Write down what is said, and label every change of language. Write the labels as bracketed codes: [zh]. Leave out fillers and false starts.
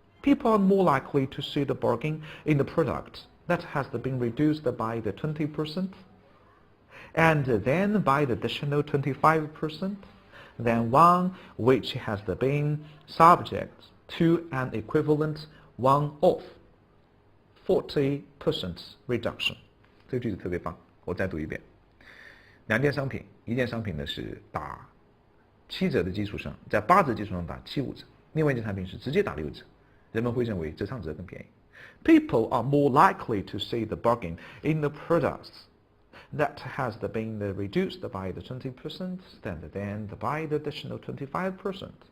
[en] People are more likely to see the bargain in the product that has been reduced by the 20% and then by the additional 25% than one which has been subject to an equivalent one-off 40% reduction. [zh] 这个句子特别棒，我再读一遍。2件商品，一件商品呢是打7折的基础上，在8折基础上打75折，另外一件产品是直接打6折，人们会认为折上折更便宜。 [en] People are more likely to see the bargain in the products that has been reduced by the 20% than by the additional 25%.